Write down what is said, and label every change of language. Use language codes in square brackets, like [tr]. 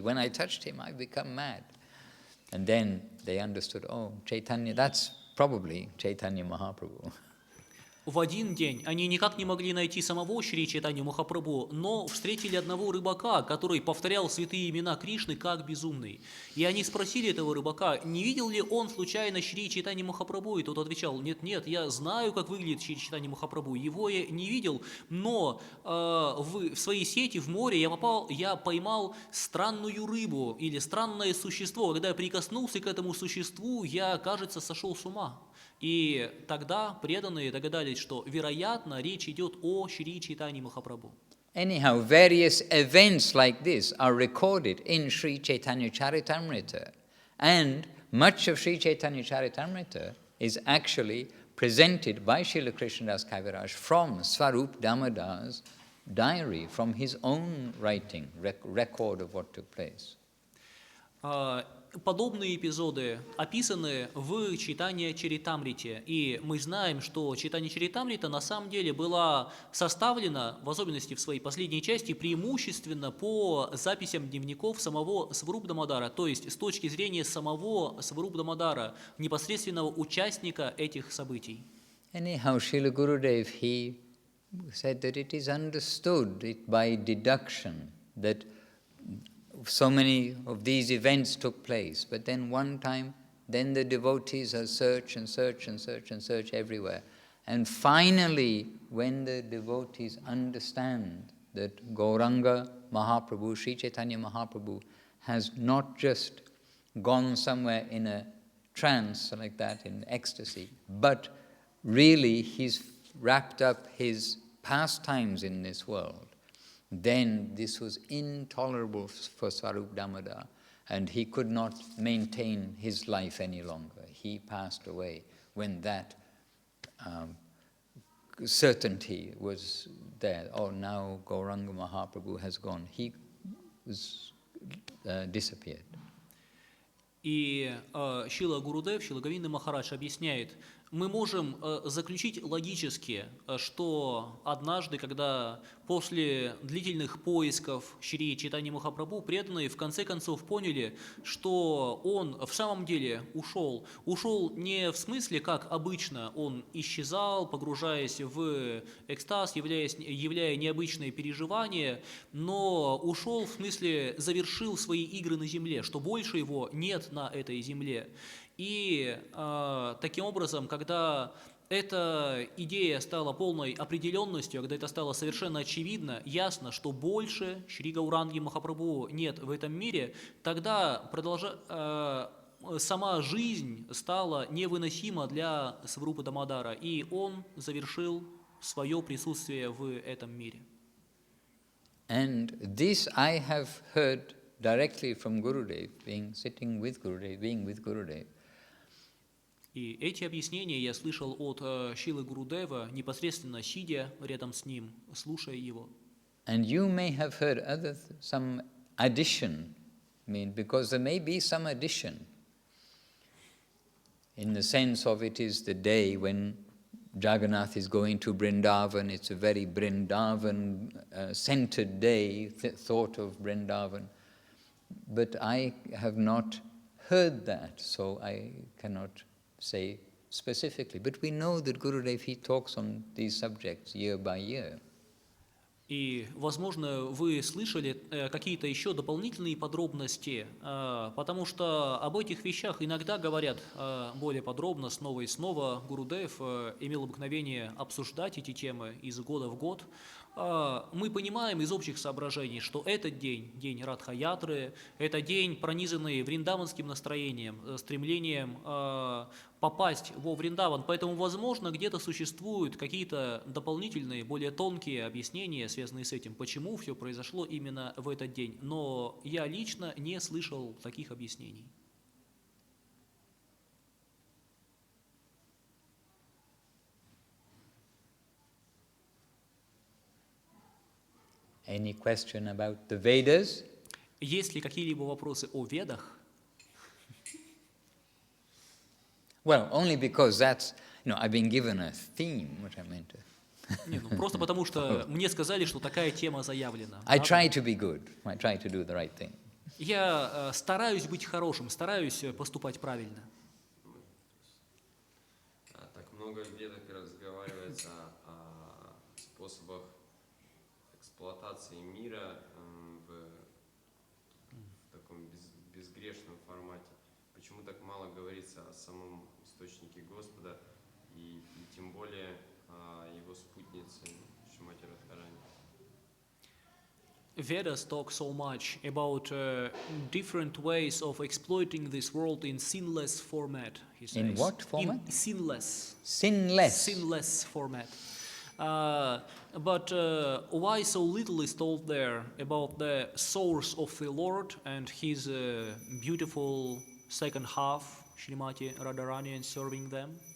[en] When I touched him, I become mad. And then they understood, Chaitanya, that's probably Chaitanya Mahaprabhu. [ru] В один день они никак не могли найти самого Шри Чайтанью Махапрабху, но встретили одного рыбака, который повторял святые имена Кришны как безумный. И они спросили этого рыбака, не видел ли он случайно Шри Чайтанью Махапрабху, и тот отвечал, нет, я знаю, как выглядит Шри Чайтанья Махапрабху, его я не видел, но в своей сети в море я поймал странную рыбу или странное существо. Когда я прикоснулся к этому существу, я, кажется, сошел с ума. И тогда преданные догадались, что, вероятно, речь идет о Шри Чайтанье Махапрабху. [en] Anyhow, various events like this are recorded in Sri Chaitanya Charitamrita. And much of Sri Chaitanya Charitamrita is actually presented by Srila Krishnadas Kaviraj from Swarup Damodar's diary, from his own writing, record of what took place. [ru] подобные эпизоды описаны в Чайтанья Чаритамрите. И мы знаем, что Чайтанья Чаритамрита на самом деле была составлена, в особенности в своей последней части, преимущественно по записям дневников самого Сварупдамадара, то есть с точки зрения самого Сварупдамадара, непосредственного участника этих событий. [en] Anyhow, Srila Gurudev, he said that it is understood by deduction that so many of these events took place, but then one time, then the devotees search and search and search and search everywhere. And finally, when the devotees understand that Gauranga Mahaprabhu, Sri Chaitanya Mahaprabhu, has not just gone somewhere in a trance like that, in ecstasy, but really he's wrapped up his pastimes in this world, then this was intolerable for Swarup Damodar, and he could not maintain his life any longer. He passed away when that certainty was there. Oh, now Gauranga Mahaprabhu has gone. He was disappeared. [ru] И Шрила Гурудев, Шрила Говинда Махарадж объясняет, мы можем заключить логически, что однажды, когда после длительных поисков Шри Чайтаньи Махапрабху преданные в конце концов поняли, что он в самом деле ушел. Ушел не в смысле, как обычно, он исчезал, погружаясь в экстаз, являя необычные переживания, но ушел в смысле завершил свои игры на земле, что больше его нет на этой земле. И таким образом, когда эта идея стала полной определенностью, когда это стало совершенно очевидно, ясно, что больше Шри Гауранги Махапрабху нет в этом мире, тогда сама жизнь стала невыносима для Сварупы Дамодара, и он завершил свое присутствие в этом мире. [en] And this I have heard directly from Gurudev, sitting with Gurudev, being with Gurudev. [ru] И эти объяснения я слышал от Шрилы Гурудева, непосредственно сидя рядом с ним, слушая его. [en] And you may have heard some addition, because there may be some addition, in the sense of it is the day when Jagannath is going to Vrindavan. It's a very Vrindavan-centered day, thought of Vrindavan. But I have not heard that, so I cannot say specifically. But we know that Gurudev, he talks on these subjects year by year. [ru] И, возможно, вы слышали какие-то еще дополнительные подробности, потому что об этих вещах иногда говорят более подробно, снова и снова. Гурудев имел обыкновение обсуждать эти темы из года в год. Мы понимаем из общих соображений, что этот день, день Радха-ятры, это день, пронизанный вриндаванским настроением, стремлением попасть во Вриндаван. Поэтому, возможно, где-то существуют какие-то дополнительные, более тонкие объяснения, связанные с этим, почему все произошло именно в этот день. Но я лично не слышал таких объяснений. [en] Any question about the Vedas? [ru] Есть ли какие-либо вопросы о Ведах? [en] Well, only because that's, I've been given a theme, what I meant to. [ru] Не, просто потому что мне сказали, что такая тема заявлена. [en] I try to be good. I try to do the right thing. [ru] Я стараюсь быть хорошим, стараюсь поступать правильно. Так много в Ведах разговаривается о способах эксплуатации мира в таком безгрешном формате. Почему так мало говорится о самом источнике Господа и тем более о его спутнице Шримати Радхарани? [en] Vedas talk so much about different ways of exploiting this world in sinless format, he says. In what format? In sinless. Sinless. Sinless format. But why so little is told there about the source of the Lord and his beautiful second half, Shrimati Radharani, and serving them?